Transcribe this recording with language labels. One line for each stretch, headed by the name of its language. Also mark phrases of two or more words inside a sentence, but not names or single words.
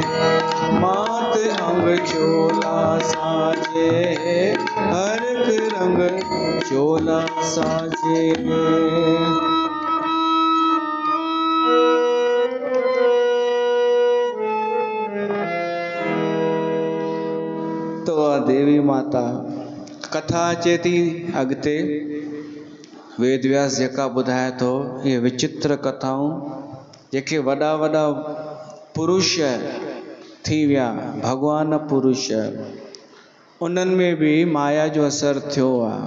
Sindhi: मात अंग चोला साजे, हर एक रंग चोला साजे। तो देवी माता कथा अचे थी अॻिते। वेद व्यास जेका ॿुधाए थो, इहे विचित्र कथाऊं जेके वॾा वॾा पुरुष थी विया, भगवान पुरुष, उन्हनि में बि माया जो असरु थियो आहे।